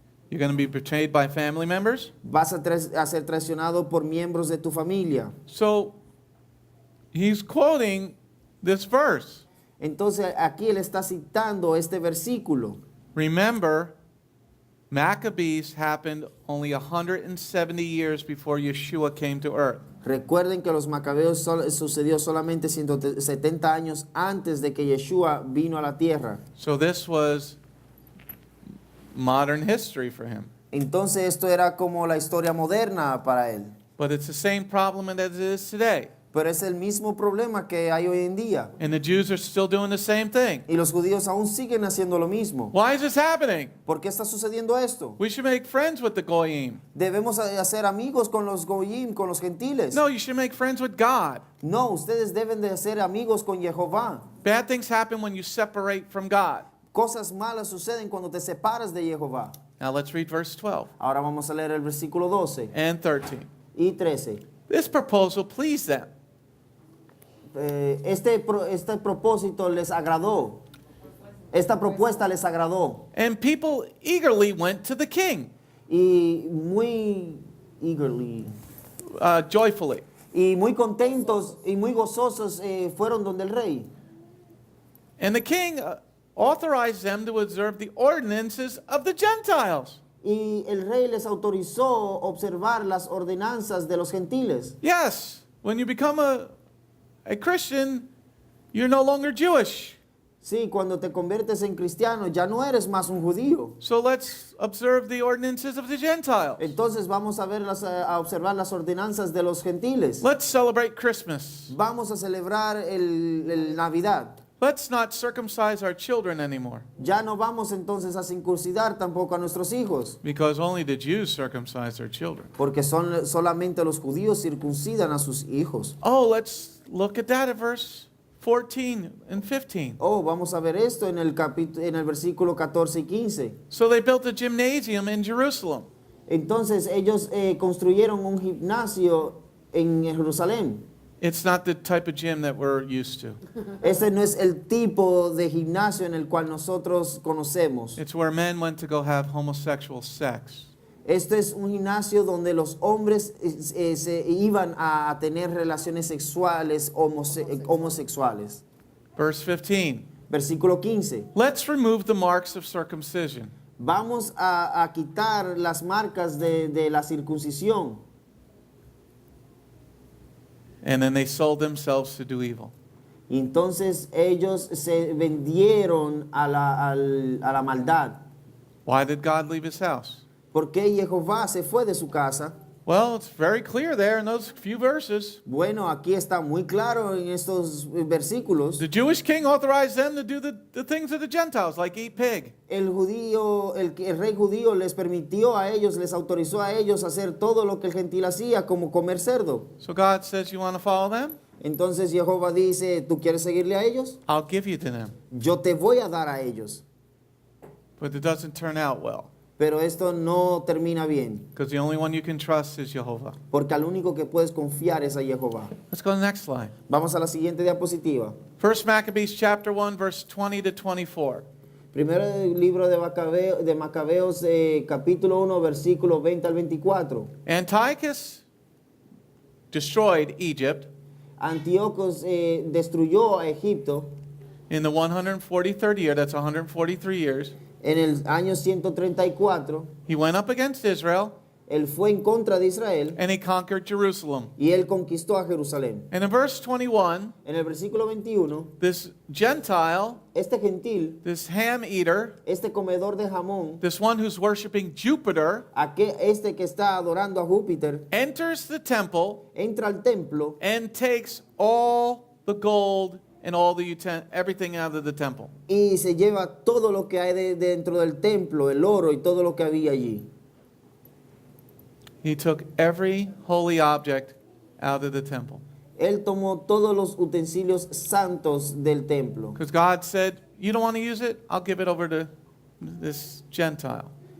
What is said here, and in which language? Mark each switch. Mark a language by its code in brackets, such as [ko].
[en] you're going to be betrayed by family members. [es] Vas a ser traicionado por miembros de tu familia. [en] So he's quoting this verse. [es] Entonces aquí él está citando este versículo. [en] Remember, Maccabees happened only 170 years before Yeshua came to earth. [es] Recuerden que los macabeos sucedió solamente 170 años antes de que Yeshua vino a la tierra. [en] So this was modern history for him. [es] Entonces esto era como la historia moderna para él. [en] But it's the same problem as it is today. [es] Pero es el mismo problema que hay hoy en día. [en] And the Jews are still doing the same thing. [es] Y los judíos aún siguen haciendo lo mismo. [en] Why is this happening? [es] ¿Por qué está sucediendo esto? [en] We should make friends with the Goyim. [es] Debemos hacer amigos con los goyim, con los gentiles. [en] No, you should make friends with God. [es] No, ustedes deben de ser amigos con Jehová. [en] Bad things happen when you separate from God. [es] Cosas malas suceden cuando te separas de Jehová. [en] Now let's read verse 12 [es] Ahora vamos a leer el versículo 12 [en] and 13. [es] y 13. [en] This proposal pleased them. [es] Este propósito les agradó. Esta propuesta les agradó. [en] And people eagerly went to the king, [es] Y muy [en] eagerly. joyfully. [es] Y muy contentos y muy gozosos fueron donde el rey. [en] And the king authorized them to observe the ordinances of the Gentiles. [es] Y el rey les autorizó observar las ordenanzas de los gentiles. [en] Yes, when you become a Christian, you're no longer Jewish. [es] Sí, cuando te conviertes en cristiano ya no eres más un judío. [en] So let's observe the ordinances of the Gentiles. [es] Entonces vamos a a observar las ordenanzas de los gentiles. [en] Let's celebrate Christmas. [es] Vamos a celebrar el Navidad. [en] Let's not circumcise our children anymore, [es] Ya no vamos entonces a circuncidar tampoco a nuestros hijos, [en] because only the Jews circumcise their children. [es] porque solamente los judíos circuncidan a sus hijos. [en] Oh, let's look at that at verse 14 and 15. [es] Oh, vamos a ver esto en el versículo 14 y 15. [en] So they built a gymnasium in Jerusalem. [es] Entonces ellos construyeron un gimnasio en Jerusalén. [en] It's not the type of gym that we're used to. [es] Ese no es el tipo de gimnasio en el cual nosotros conocemos. [en] It's where men went to go have homosexual sex. [es] Este es un gimnasio donde los hombres se iban a tener relaciones sexuales homosexuales. [en] Verse 15. [es] Versículo 15. [en] Let's remove the marks of circumcision. [es] Vamos a quitar las marcas de la circuncisión. [en] And then they sold themselves to do evil. [es] Y entonces ellos se vendieron a la maldad. [en] Why did God leave his house? [es] ¿Por qué Jehová se fue de su casa? [en] Well, it's very clear there in those few verses. [es] Bueno, aquí está muy claro en estos versículos. [en] The Jewish king authorized them to do the things of the Gentiles, like eat pig. [es] El rey judío les permitió a ellos, les autorizó a ellos hacer todo lo que el gentil hacía, como comer cerdo. [en] So God says, you want to follow them? [es] Entonces Jehová dice, ¿tú quieres seguirle a ellos? [en] I'll give you to them. [es] Yo te voy a dar a ellos. [en] But it doesn't turn out well, [es] Pero esto no termina bien, [en] because the only one you can trust is Jehovah. [es] porque al único que puedes confiar es a Jehová. [en] Let's go to the next slide. [es] Vamos a la siguiente diapositiva. [en] 1 Maccabees chapter 1, verse 20 to 24. [es] Primero libro de Macabeos, capítulo 1, versículo 20 al 24. [en] Antiochus destroyed Egypt, [es] Antíocos destruyó a Egipto, [en] in the 143rd year, that's 143 years, [es] en el año 134, [en] he went up against Israel [es] él fue en contra de Israel [en] and he conquered Jerusalem. [es] y él conquistó a Jerusalén. [en] And in verse 21, [es] En el versículo 21, [en] this Gentile, [es] este gentil, [en] this ham eater, [es] este comedor de jamón, [en] this one who's worshiping Jupiter, [es] este que está adorando a Júpiter, [en] enters the temple [es] entra al templo [en] and takes all the gold and all the everything out of the temple. [es] y se lleva todo lo que hay dentro del templo, el oro y todo lo que había allí. [en] He took every holy object out of the temple. [es] Él tomó todos los utensilios santos del templo. [en] Because God said, you don't want to use it? I'll give it over to this Gentile.